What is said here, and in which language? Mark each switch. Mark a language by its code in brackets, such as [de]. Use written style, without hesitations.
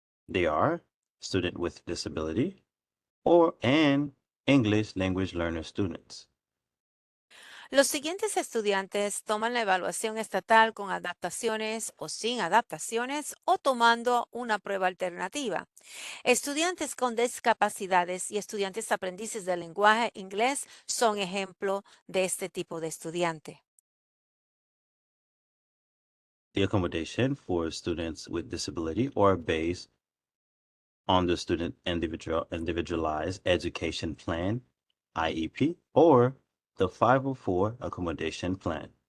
[en] They are student with disability or and English language learner students. [es] Los siguientes estudiantes toman la evaluación estatal con adaptaciones o sin adaptaciones o tomando una prueba alternativa. Estudiantes con discapacidades y estudiantes aprendices del lenguaje inglés son ejemplo de este tipo de estudiante. [en] The accommodation for students with disability or based on the student individualized education plan, IEP, or the 504 accommodation plan.